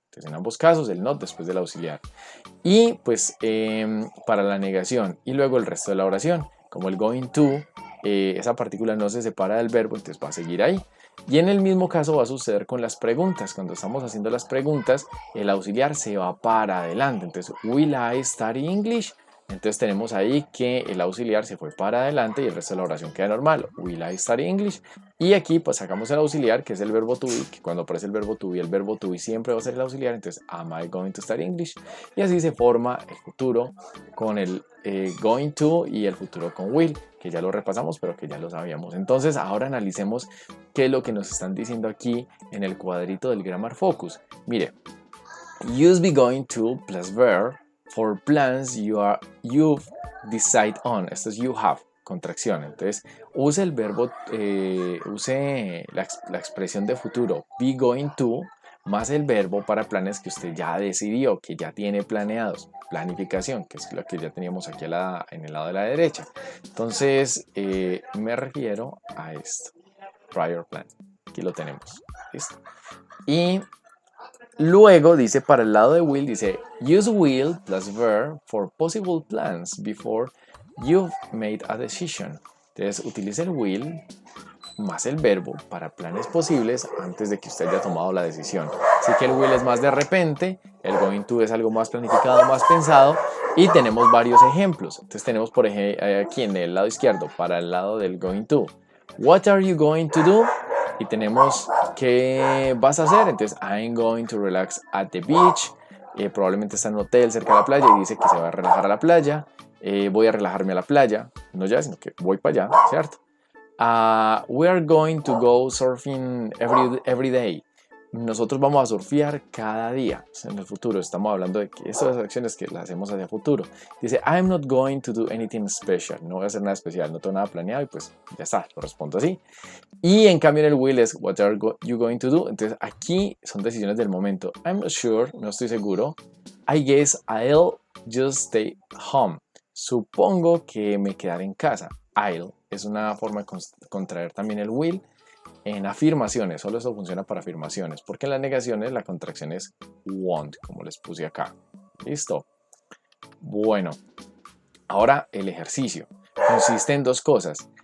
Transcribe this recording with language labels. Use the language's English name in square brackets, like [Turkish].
[Spanish] Entonces en ambos casos el not después del auxiliar, y pues para la negación y luego el resto de la oración, como el going to, esa partícula no se separa del verbo, entonces va a seguir ahí. Y en el mismo caso va a suceder con las preguntas. Cuando estamos haciendo las preguntas, el auxiliar se va para adelante. Entonces, [English] will I study English? [Spanish] Entonces tenemos ahí que el auxiliar se fue para adelante y el resto de la oración queda normal. [English] Will I study English? [Spanish] Y aquí pues sacamos el auxiliar, que es el verbo to be, que cuando aparece el verbo to be siempre va a ser el auxiliar. Entonces, [English] am I going to study English? [Spanish] Y así se forma el futuro con el going to y el futuro con will, que ya lo repasamos, pero que ya lo sabíamos. Entonces, ahora analicemos qué es lo que nos están diciendo aquí en el cuadrito del Grammar Focus. Mire, [English] use be going to plus verb for plans you've decide on. [Spanish] Esto es [English] you have, [Spanish] contracción. Entonces, use el verbo, use la expresión de futuro be going to más el verbo para planes que usted ya decidió, que ya tiene planeados. Planificación, que es lo que ya teníamos aquí en el lado de la derecha. Entonces, me refiero a esto. [English] Prior plan. [Spanish] Aquí lo tenemos. ¿Listo? Y luego dice para el lado de will, dice [English] use will plus verb for possible plans before you've made a decision. [Spanish] Entonces utilice el will más el verbo para planes posibles antes de que usted haya tomado la decisión. Así que el will es más de repente, el going to es algo más planificado, más pensado, y tenemos varios ejemplos. Entonces tenemos por ejemplo aquí en el lado izquierdo para el lado del going to. [English] What are you going to do? [Spanish] Y tenemos ¿qué vas a hacer? Entonces [English] I'm going to relax at the beach. [Spanish] Probablemente está en un hotel cerca de la playa y dice que se va a relajar a la playa. Voy a relajarme a la playa, no ya, sino que voy para allá, ¿cierto? [English] We are going to go surfing every day. [Spanish] Nosotros vamos a surfear cada día en el futuro. Estamos hablando de que estas acciones que las hacemos hacia el futuro. Dice, [English] I'm not going to do anything special. [Spanish] No voy a hacer nada especial, no tengo nada planeado y pues ya está, lo respondo así. Y en cambio en el will es, [English] what are you going to do? [Spanish] Entonces aquí son decisiones del momento. [English] I'm not sure, [Spanish] no estoy seguro. [English] I guess I'll just stay home. [Spanish] Supongo que me quedaré en casa. I'll es una forma de contraer también el will en afirmaciones. Solo eso funciona para afirmaciones, porque en las negaciones la contracción es won't, como les puse acá. ¿Listo? Bueno, ahora el ejercicio consiste en dos cosas.